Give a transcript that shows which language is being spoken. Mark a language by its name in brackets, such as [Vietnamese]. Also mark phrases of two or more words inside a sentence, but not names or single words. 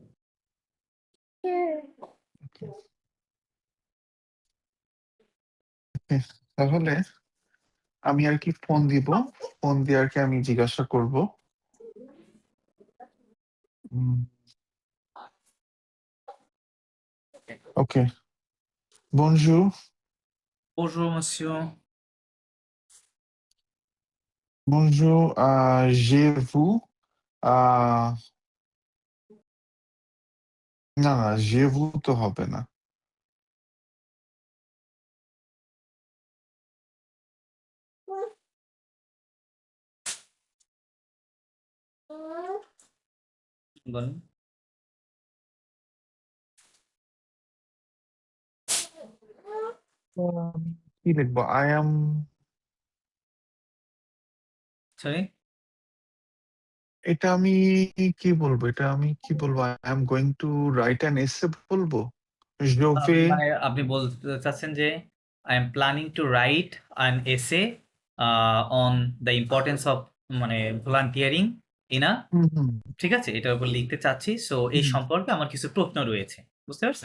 [Bangla] তাহলে আমি আর কি ফোন দিব, ফোন দিয়ে আর কি আমি জিজ্ঞাসা করব। ওকে, বনজুর। [French] Bonjour monsieur. Bonjour, j'ai vu, [Bangla] না না [French] j'ai vu [Bangla] তো হবে না। বলুন। কি লিখবো? [English] I am, [Bangla] সরি? এটা আমি কি বলবো? এটা আমি কি বলবো? [English] I am going to write an essay [Bangla] বলবো? [English] জোভে [Bangla] মানে আপনি বলতে চাচ্ছেন যে [English] I am planning to write an essay on the importance of মানে volunteering in a, [Bangla] হুম হুম ঠিক আছে, এটার উপর লিখতে চাচ্ছি। সো এই হুম, সম্পর্কে আমার কিছু প্রশ্ন রয়েছে, বুঝতে পারছেন?